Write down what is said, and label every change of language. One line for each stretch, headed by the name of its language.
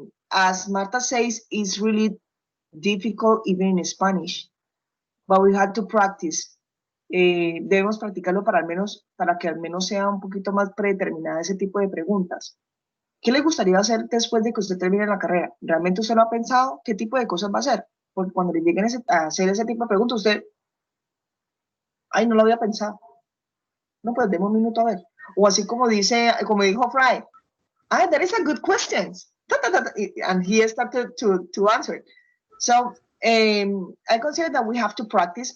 English: As Marta says, it's really difficult even in Spanish, but we had to practice.
Spanish: Debemos practicarlo para que al menos sea un poquito más predeterminada ese tipo de preguntas. ¿Qué le gustaría hacer después de que usted termine la carrera? ¿Realmente usted lo ha pensado? ¿Qué tipo de cosas va a hacer? Porque cuando le lleguen a hacer ese tipo de preguntas, usted, ay, no lo había pensado. No, pues demos un minuto a ver. O así como dijo
English: Fry, that is a good question. And he started to answer it. So I consider that we have to practice.